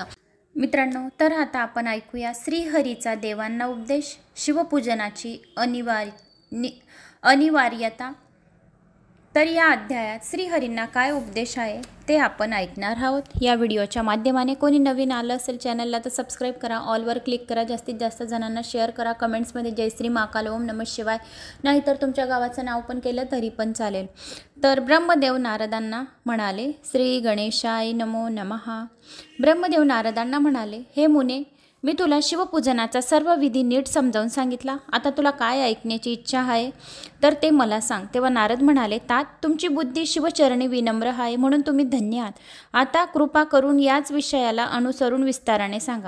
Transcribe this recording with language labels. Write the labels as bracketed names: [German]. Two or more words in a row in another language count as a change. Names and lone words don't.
[Marathi] मित्रांनो, तर आता आपण ऐकूया श्रीहरीचा देवांना उपदेश, शिवपूजनाची अनिवार्यता। तर या अध्यायात श्रीहरींना काय उपदेश आहे ते आपण ऐकणार आहोत। या व्हिडिओच्या माध्यमाने कोणी नवीन आलं असेल चॅनलला तर सबस्क्राईब करा, ऑलवर क्लिक करा, जास्तीत जास्त जणांना शेअर करा, कमेंट्समध्ये जय श्री महाकाल, [Sanskrit] ओम नमः शिवाय, [Marathi] नाहीतर तुमच्या गावाचं नाव पण केलं तरी पण चालेल। तर ब्रह्मदेव नारदांना म्हणाले, [Sanskrit] श्री गणेशाय नमो नमः। [Marathi] ब्रह्मदेव नारदांना म्हणाले, हे मुने, मी तुला शिवपूजनाचा सर्व विधी नीट समजावून सांगितला. आता तुला काय ऐकण्याची इच्छा आहे तर ते मला सांग. तेव्हा नारद म्हणाले, तात तुमची बुद्धी शिवचरणी विनम्र आहे म्हणून तुम्ही धन्य आहात. आता कृपा करून याच विषयाला अनुसरून विस्ताराने सांगा.